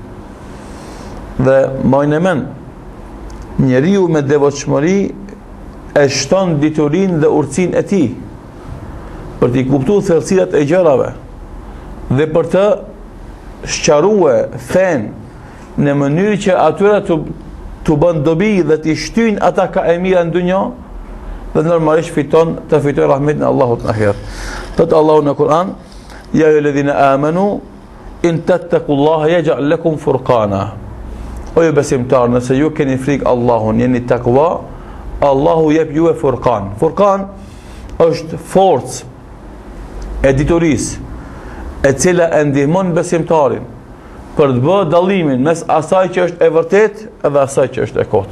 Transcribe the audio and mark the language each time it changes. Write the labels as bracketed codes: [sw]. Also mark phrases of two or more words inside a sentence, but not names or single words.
[sq] Dhe majnë men, njeriu me devotshmëri e shton diturinë dhe urtësinë e tij për t'i kuptuar thellësirat e gjërave dhe për të sqaruar fen në mënyrë që atyra të bën dobi dhe t'i shtyjnë ata ka e mira në dunjë dhe normalisht të fitoj rahmetin e Allahut në ahiret. Thot Allahu në Kur'an: [ar] يا أيها الذين آمنوا إن تتقوا الله يجعل لكم فرقانا. [sq] O ju besimtar, nëse ju keni frikë Allahun, jeni takwa, Allahu jep ju e furqan. Furqan është forcë e diturisë, e cila e ndihmon besimtarin për të bërë dallimin mes asaj që është e vërtet edhe asaj që është e kot.